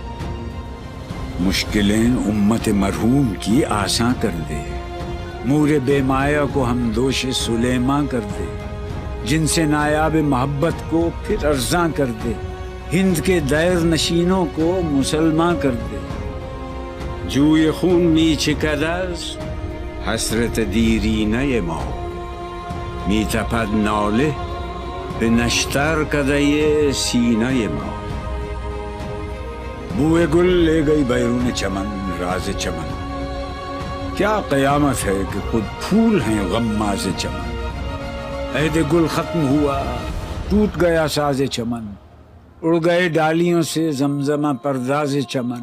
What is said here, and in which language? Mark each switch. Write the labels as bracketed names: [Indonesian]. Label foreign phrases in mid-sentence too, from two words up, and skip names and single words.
[Urdu] مشکلیں امت مرحوم کی آساں کر دے، مور بے مایا کو ہم دوش سلیماں کر دے، جن سے نایاب محبت کو پھر ارزاں کر دے، ہند کے دیر نشینوں کو مسلمان کر دے. [Persian] جوی خون می چکد از حسرت دیرینه ما، می تپد ناله به نشتر کده سینه ما. [Urdu] بوئے گل لے گئی بیرون چمن راز چمن، کیا قیامت ہے کہ خود پھول ہیں غمّا سے چمن. عہد گل ختم ہوا، ٹوٹ گیا ساز چمن، اڑ گئے ڈالیوں سے زمزمہ پرداز چمن.